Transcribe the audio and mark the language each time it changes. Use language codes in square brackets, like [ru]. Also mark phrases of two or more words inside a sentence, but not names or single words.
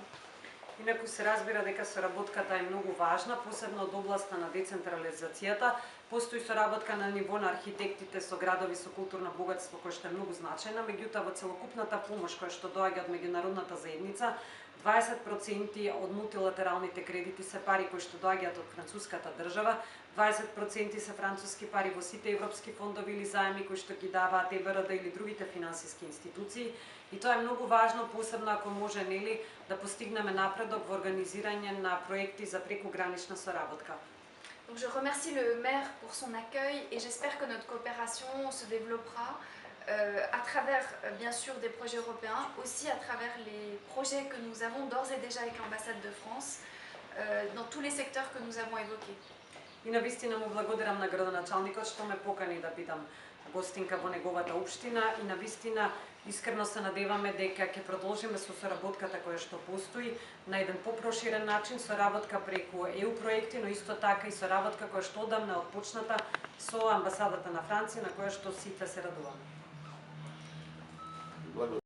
[mk] Инаку се разбира дека соработката е многу важна, посебно од областа на децентрализацијата. Постои соработка на ниво на архитектите со градови со културно богатство кој што е многу значајна, меѓутоа во целокупната помош која што доаѓа од меѓународната заедница, 20% од мултилатералните кредити се пари кои што доаѓаат од француската држава, 20% се француски пари во сите европски фондови или заеми кои што ги даваат ЕБРД или другите финансиски институции. И тоа е многу важно, посебно ако може нели да постигнеме напредок во организирање на проекти за прекогранична соработка. [fr] Donc je remercie le maire pour son accueil et j'espère que notre coopération se développera à travers bien sûr des projets européens, aussi à travers les projets que nous avons d'ores et déjà avec l'ambassade de France dans tous les secteurs que nous avons évoqués. [mk] И навистина му благодарам на градоначалникот што ме покани да бидам гостинка во неговата општина, и навистина искрено се надеваме дека ќе продолжиме со соработката која што постои на еден попроширен начин, соработка преку ЕУ проекти, но исто така и соработка која што одамна отпочната со амбасадата на Франција, на која што сите се радуваме.